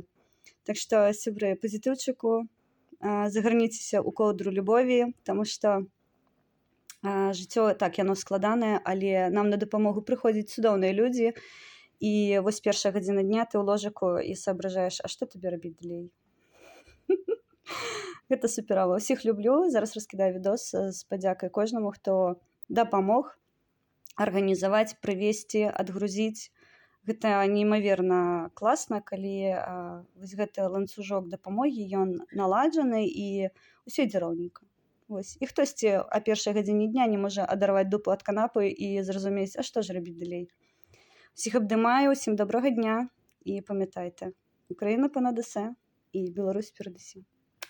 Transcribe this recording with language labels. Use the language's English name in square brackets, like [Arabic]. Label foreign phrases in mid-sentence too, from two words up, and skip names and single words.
[Ukrainian] Так що, сябри, позитивчику, загорніться у ковдру любові, тому що життя, так, [Belarusian] яно складане, [Ukrainian] але нам на допомогу приходять цудовні люди. І ось перша година дня ти у ложику і соображаєш, а що тобі робити далі? [Belarusian] Гэта суперова. Усіх люблю. [Ukrainian] Зараз розкидаю відос з подякою кожному, хто [Belarusian] дапамог арганізаваць, прывезці, адгрузіць. Гэта неймаверна класна, калі вось гэты ланцужок дапамогі, ён наладжаны і ўсё ідзе роўненька. Вось. І хтосьці о першай гадзіне дня не можа адарваць дупу ад канапы і зразумець, а што ж рабіць далей. Всіх абдымаю, усім добрага дня і памятайте, [Ukrainian] Україна понад усе і [Belarusian] Білорусь перад усім.